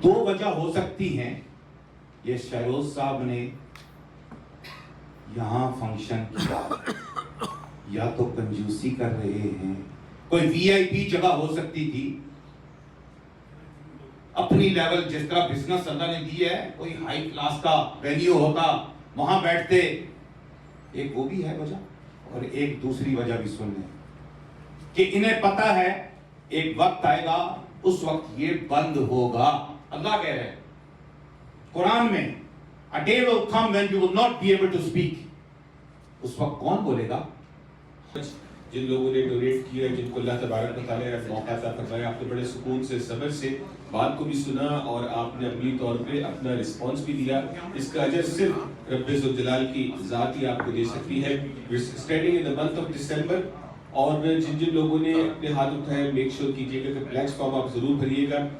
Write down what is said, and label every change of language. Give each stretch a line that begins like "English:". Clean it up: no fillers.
Hindi: दो वजह हो सकती हैं। ये शहरोज साहब ने यहां फंक्शन किया, या तो कंजूसी कर रहे हैं, कोई वीआईपी जगह हो सकती थी, अपनी लेवल जिस तरह बिजनेस अल्लाह ने दी है, कोई हाई क्लास का वेन्यू होता, वहां बैठते। एक वो भी है वजह, और एक दूसरी वजह भी सुन लें कि इन्हें पता है एक वक्त आएगा, उस वक्त ये बंद होगा। अल्लाह कह रहे हैं कुरान में,
English: a day will come when you will not be able to speak।
Hindi: उस वक्त कौन बोलेगा? जिन लोगों ने डोनेट किया, जिनको अल्लाह तबारक व तआला ने मौका अता फरमाया, आपने बड़े सुकून से, सब्र से बात को भी सुना और आपने अपनी तौर पे अपना रिस्पांस भी दिया। इसका अजर सिर्फ रब्बे ज़ुल जलाल की ज़ात ही आपको दे सकती है।
English: starting in the month of December,
Hindi: और जिन जिन लोगों ने अपने हाथ उठाए,
English: make sure
Hindi: कीजिएगा कि प्लेक्स फॉर्म आप जरूर भरिएगा।